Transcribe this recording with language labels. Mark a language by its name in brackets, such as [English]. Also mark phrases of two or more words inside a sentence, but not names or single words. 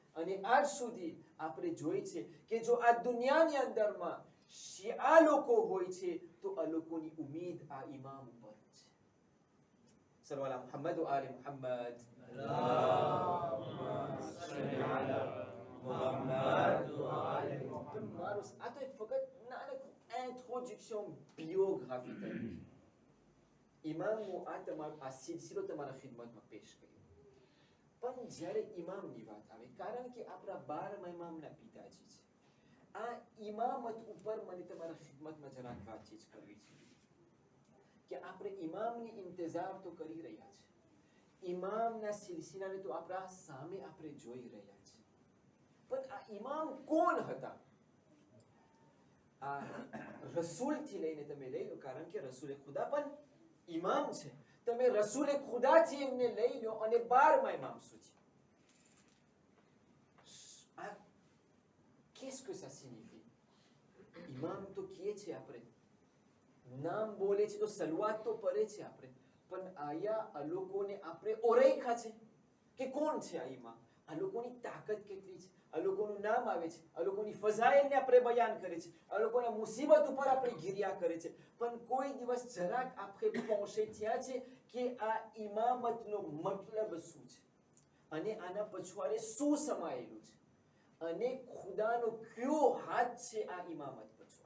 [Gujarati] અને આજ સુધી આપણે જોઈ છે કે જો આ દુનિયાની અંદરમાં શિયા લોકો હોય છે તો આ લોકોની ઉમીદ આ ઇમામ ઉપર છે. [Arabic] صلى الله محمد وآل محمد. [Gujarati] આ તો એક ફક્ત [English] introduction biography [Gujarati] કરી. ઇમામનો આ તમારો આ સિલસિલો તમારા ખિદમતમાં પેશ કર્યો. પણ જ્યારે ઇમામની વાત આવે, કારણ કે આપણા 12મા ઇમામના પિતાજી છે, આ ઇમામત ઉપર મને તમારા ખિદમતમાં જરાક વાતચીત કરવી છે કે આપણે ઇમામની ઇંતજાર તો કરી રહ્યા છે, ઇમામના સિલસિલાને તો આપણા સામે આપણે જોઈ રહ્યા છે, પણ આ ઇમામ કોણ હતા? આ રસૂલથી લઈને તમે લઈ લો, કારણ કે રસૂલે ખુદા પણ ઇમામ છે. તમે રસૂલે ખુદાથી એમને લઈ લો અને 12મા ઇમામ સુધી. [French] Qu'est-ce que ça signifie? [Gujarati] ઇમામ તો કહે છે, આપણે નામ બોલે છે તો સલવાત તો પડે છે આપણે, પણ આયા આ લોકોને આપણે ઓળખ્યા છે કે કોણ છે આ ઇમામ? આ લોકોની તાકાત કેટલી છે, આ લોકોનું નામ આવે છે, આ લોકોની ફઝાઇલને આપણે બયાન કરે છે, આ લોકોના મુસીબત ઉપર આપણે ઘિર્યા કરે છે, પણ કોઈ દિવસ જરાક આપણે પહોંચે થયા છે કે આ ઇમામતનો મતલબ શું છે અને આના પછવાડે શું સમાયેલું છે અને ખુદાનો કયો હાથ છે આ ઇમામત પછવાડે.